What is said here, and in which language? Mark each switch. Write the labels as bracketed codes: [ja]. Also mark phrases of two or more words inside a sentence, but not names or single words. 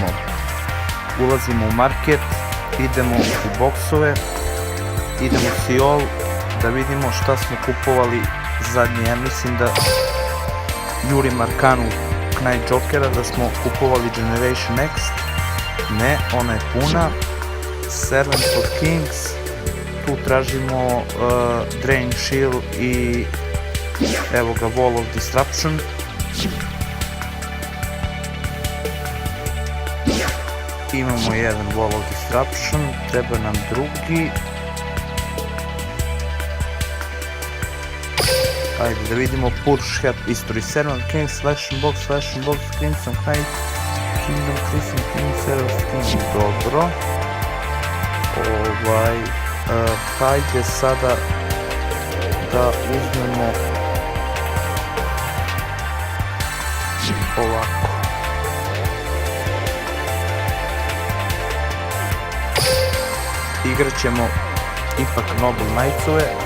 [bs] Ulazimo u market, idemo u boksove, idemo u Siol da vidimo šta smo kupovali zadnje. Ja mislim da jurim Arkanu Knight Jokera, da smo kupovali Generation X. Ne, ona je puna. Servant of Kings, tu tražimo Drain Shield i evo ga Wall of Disruption. Imamo jedan Wall of Disruption, treba nam drugi. Ajde da vidimo Purge Head History, Servant King, Slashing Box, Crimson Knight, Kingdom, Crimson King, Servant King, dobro. Hajde sada da uzmemo ovako. Igrat ćemo ipak Noble Knights-ove.